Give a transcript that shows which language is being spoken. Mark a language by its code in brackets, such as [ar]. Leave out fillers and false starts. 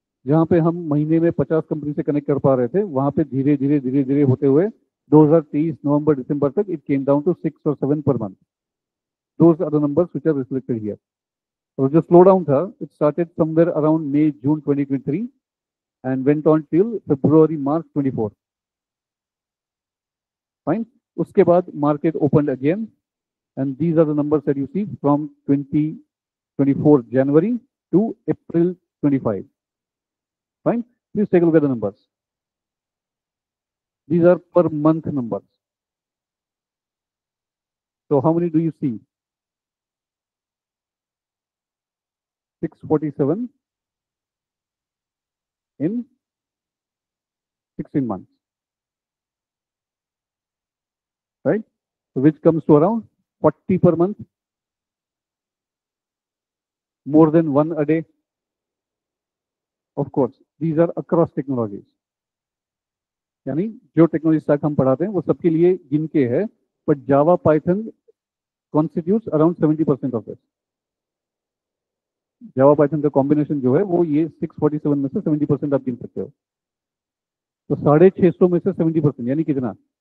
[hi] जहाँ पे हम महीने में 50 कंपनी से कनेक्ट कर पा रहे थे, वहां पे धीरे धीरे धीरे धीरे होते हुए 2023 नवंबर दिसंबर तक [en] It came down to 6 और 7 per month. Those are the numbers which are reflected here. [hi] और जो स्लो डाउन था, [en] It started somewhere around May June 2023 and went on till February March 24. Fine. उसके बाद market opened again, and these are the numbers that you see from 2024 January to April 25. Fine. Please take a look at the numbers. These are per month numbers. So how many do you see? 647 in 16 months. Right? So which comes to around 40 per month. More than one a day. Of course, these are across technologies. [hi] यानी जो technology stack हम पढ़ाते हैं वो सबके लिए गिन के है, [en] But Java Python constitutes around 70% of this. [hi] Java Python का कॉम्बिनेशन जो है वो ये 647 में से 70% आप गिन सकते हो। तो 650 में से 70% यानी कितना?